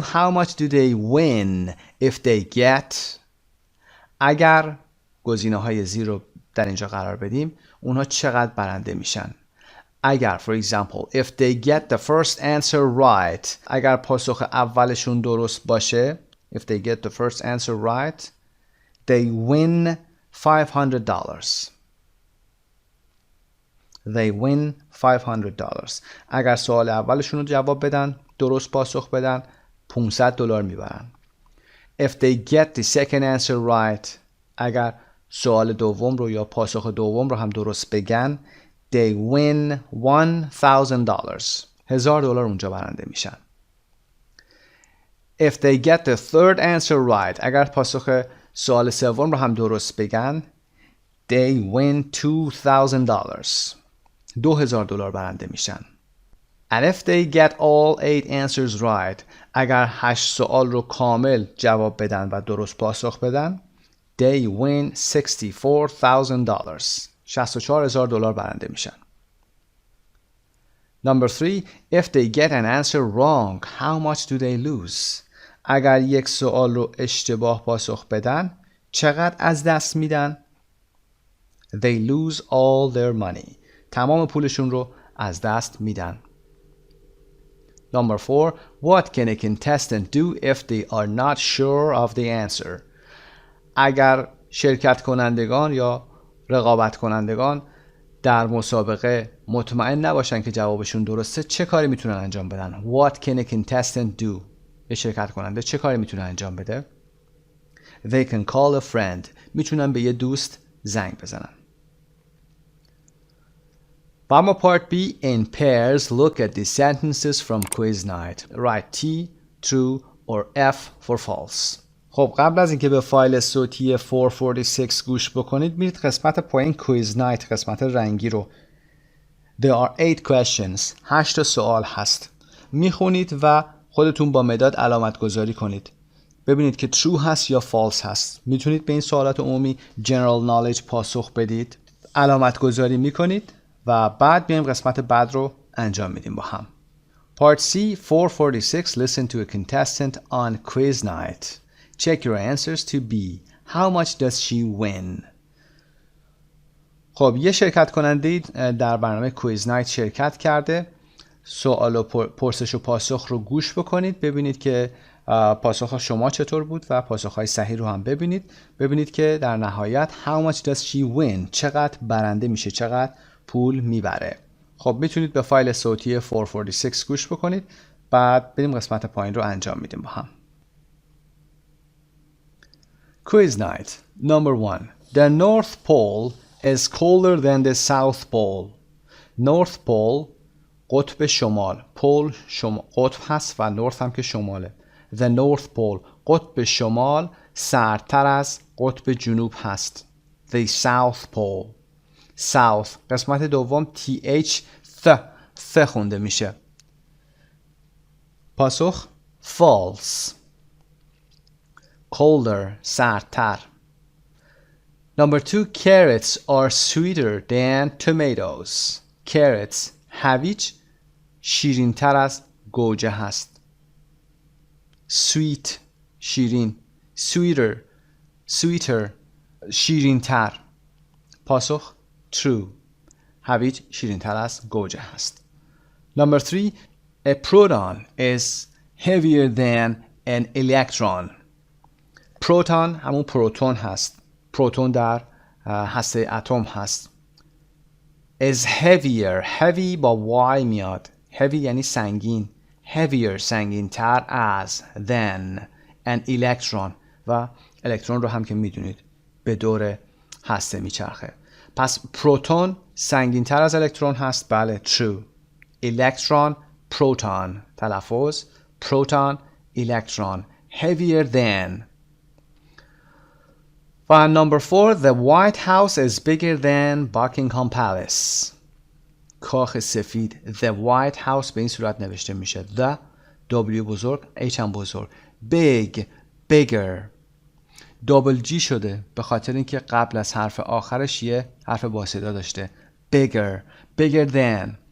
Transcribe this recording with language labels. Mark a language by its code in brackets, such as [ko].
[en] How much do they win if they get? [fa] اگر گزینه‌های زیر رو در اینجا قرار بدیم اونها چقدر برنده میشن. [en] اگر for example if they get the first answer right [fa] اگر پاسخ اولشون درست باشه [en] if they get the first answer right they win $500. They win $500. [fa] اگر سوال اولشون رو جواب بدن درست پاسخ بدن $500 میبرن. [en] If they get the second answer right [fa] اگر سوال دوم رو یا پاسخ دوم رو هم درست بگن [en] they win $1,000. [fa] $1,000 اونجا برنده میشن. [en] If they get the third answer right [fa] اگر پاسخ سوال سوم رو هم درست بگن [en] they win $2,000. [fa] $2,000 برنده میشن. [en] And if they get all 8 answers right, [fa] اگر 8 سوال رو کامل جواب بدن و درست پاسخ بدن, [en] they win $64,000. [fa] $64,000 برنده میشن. [en] Number 3, if they get an answer wrong, how much do they lose? [fa] اگر یک سوال رو اشتباه پاسخ بدن, چقدر از دست میدن؟ [en] They lose all their money. [fa] تمام پولشون رو از دست میدن. [en] Number 4, what can a contestant do if they are not sure of the answer? [fa] اگر شرکت کنندگان یا رقابت کنندگان در مسابقه مطمئن نباشن که جوابشون درسته, چه کاری میتونن انجام بدن؟ [en] What can a contestant do? [fa] یه شرکت کننده چه کاری میتونه انجام بده؟ [en] They can call a friend. [fa] میتونن به یه دوست زنگ بزنن. و اما [en] part B, in pairs look at the sentences from quiz night. Write T, true or F for false. [fa] خب قبل از اینکه به فایل صوتی 446 گوش بکنید, میرید قسمت پایین quiz night, قسمت رنگی رو. [en] There are 8 questions. [fa] 8 سوال هست. میخونید و خودتون با مداد علامت گذاری کنید. ببینید که true هست یا false هست. میتونید به این سوالات عمومی general knowledge پاسخ بدید. علامت گذاری میکنید و بعد میایم قسمت بعد رو انجام میدیم با هم. [en] Part C, 446, listen to a contestant on quiz night. Check your answers to B. How much does she win? [fa] خب یه شرکت کننده در برنامه کویز نایت شرکت کرده. سوال و پرسش و پاسخ رو گوش بکنید, ببینید که پاسخ شما چطور بود و پاسخهای صحیح رو هم ببینید. ببینید که در نهایت [en] how much does she win, [fa] چقدر برنده میشه, چقدر پول میبره. خب میتونید به فایل صوتی 446 گوش بکنید, بعد بریم قسمت پایین رو انجام میدیم با هم. [en] Quiz night. Number 1. The North Pole is colder than the South Pole. [fa] North Pole قطب شمال. پول قطب هست و نورث هم که شماله. The North Pole قطب شمال سردتر از قطب جنوب هست. [en] The South Pole. [fa] South قسمت دوم TH ث خونده میشه. پاسخ false. Colder سردتر. [en] Number 2, carrots are sweeter than tomatoes. [fa] Carrots هویج شیرین‌تر از گوجه هست. Sweet شیرین. Sweeter شیرین‌تر. پاسخ true. هویج شیرین‌تر از گوجه هست. [en] Number 3, a proton is heavier than an electron. [fa] پروتون همون پروتون هست. پروتون در هسته اتم هست. [en] is heavier. [fa] heavy با y میاد. heavy یعنی سنگین. [en] heavier [fa] سنگین تر از [en] than an electron. [fa] و الکترون رو هم که میدونید به دور هسته میچرخه. پس پروتون سنگین تر از الکترون هست. بله [en] true. electron proton تلفظ proton electron heavier than. And number 4, the White House is bigger than Buckingham Palace. [fa] کاخ سفید. The White House به این صورت نوشته میشه. The W بزرگ, H هم بزرگ. [en] Big, bigger. [fa] double G شده به خاطر اینکه قبل از حرف آخرش یه حرف با صدا داشته. [en] Bigger, bigger than.